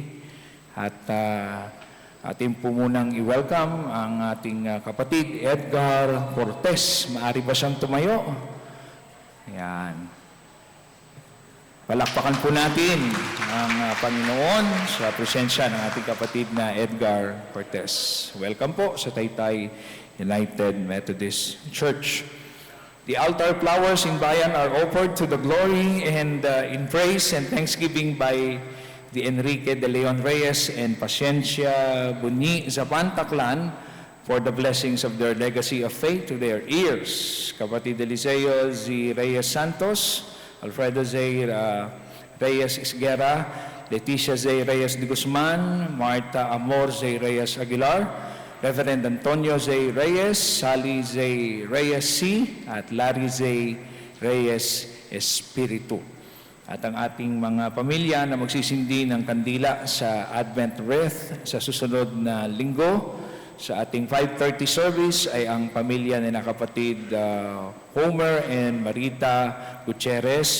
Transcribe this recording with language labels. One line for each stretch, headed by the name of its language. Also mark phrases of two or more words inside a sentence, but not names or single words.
Filipino: At atin po munang i-welcome ang ating kapatid Edgar Cortez. Maari ba siyang tumayo? Ayan. Palakpakan po natin ang Panginoon sa presensya ng ating kapatid na Edgar Cortez. Welcome po sa Taytay United Methodist Church.
English: The altar flowers in Bayan are offered to the glory and in praise and thanksgiving by the Enrique de Leon Reyes and Paciencia Bunyi Zapanta clan for the blessings of their legacy of faith to their ears.
Filipino: Kapatid Eliseo Z. Reyes Santos, Alfredo Z. Reyes Isguera, Leticia Z. Reyes de Guzman, Marta Amor Z. Reyes Aguilar, Reverend Antonio Z. Reyes, Sally Z. Reyes C. at Larry Z. Reyes Espiritu. At ang ating mga pamilya na magsisindi ng kandila sa Advent Wreath sa susunod na linggo sa ating 5:30 service ay ang pamilya ni na kapatid Homer and Marita Gutierrez.